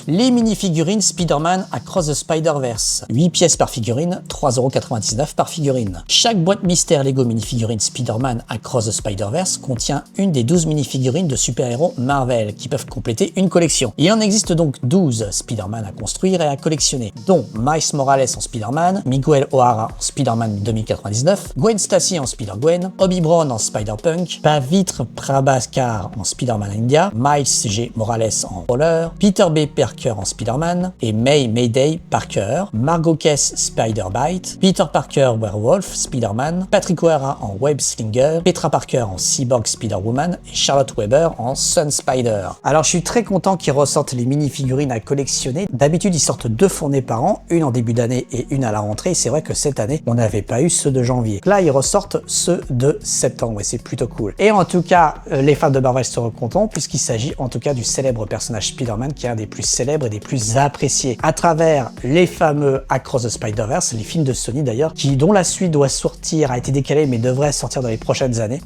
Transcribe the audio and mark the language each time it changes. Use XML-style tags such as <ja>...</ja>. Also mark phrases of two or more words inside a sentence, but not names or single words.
<fr>Les mini-figurines Spider-Man Across the Spider-Verse, 8 pièces par figurine, 3,99 € par figurine. Chaque boîte mystère Lego mini-figurine Spider-Man Across the Spider-Verse contient une des 12 mini-figurines de super-héros Marvel qui peuvent compléter une collection. Il en existe donc 12 Spider-Man à construire et à collectionner, dont Miles Morales en Spider-Man, Miguel O'Hara en Spider-Man 2099, Gwen Stacy en Spider-Gwen, Obi Brown en Spider-Punk, Pavitr Prabhakar en Spider-Man India, Miles G. Morales en Roller, Peter B. Parker en Spider-Man et Mayday Parker, Margot Kess Spider-Bite, Peter Parker Werewolf Spider-Man, Patrick O'Hara en Web Slinger, Petra Parker en Cyborg Spider-Woman et Charlotte Weber en Sun Spider. Alors je suis très content qu'ils ressortent les mini-figurines à collectionner. D'habitude ils sortent 2 fournées par an, une en début d'année et une à la rentrée. C'est vrai que cette année on n'avait pas eu ceux de janvier. Là ils ressortent ceux de septembre et c'est plutôt cool. Et en tout cas les fans de Marvel seront contents puisqu'il s'agit en tout cas du célèbre personnage Spider-Man qui est un des plus célèbres et des plus appréciés à travers les fameux Across the Spider-Verse, les films de Sony d'ailleurs, dont la suite doit sortir, a été décalée mais devrait sortir dans les prochaines années.</fr>